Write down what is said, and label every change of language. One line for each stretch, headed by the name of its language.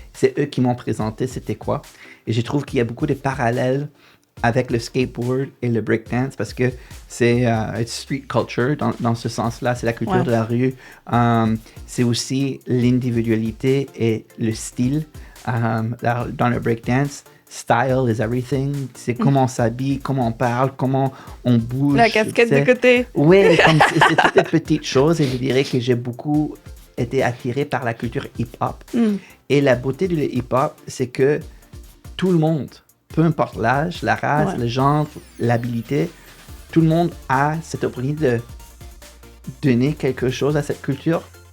French: C'est eux qui m'ont présenté c'était quoi. Et je trouve qu'il y a beaucoup de parallèles avec le skateboard et le breakdance parce que c'est street culture dans ce sens-là, c'est la culture de la rue. C'est aussi l'individualité et le style. Dans le breakdance,
English: style is everything.
French: C'est comment on s'habille, comment on parle, comment on bouge. La casquette de côté. Oui, c'est toutes les petites choses et je dirais que j'ai beaucoup été attiré par la culture hip-hop. Et la beauté du hip-hop, c'est que tout le monde, peu importe l'âge, la race, le genre, l'habilité, tout le monde a cette opportunité de donner quelque chose à cette culture.